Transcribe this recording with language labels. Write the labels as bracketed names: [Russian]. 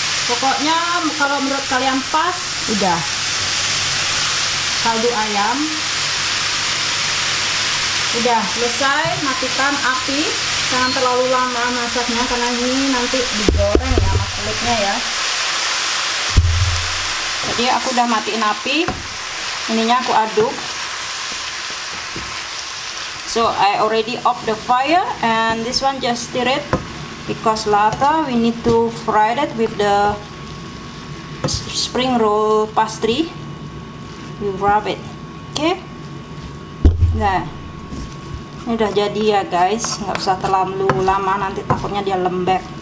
[Indonesian] Pokoknya kalau menurut kalian pas, udah. Kaldu ayam udah selesai, matikan api. Jangan terlalu lama masaknya karena ini nanti digoreng ya mas kulitnya ya. Jadi aku udah matiin api, ininya aku aduk. [English] So I already off the fire and this one just stir it because later we need to fry that with the spring roll pastry. We wrap it, okay? [Indonesian] Nah, ini udah jadi ya guys, nggak usah terlalu lama nanti takutnya dia lembek.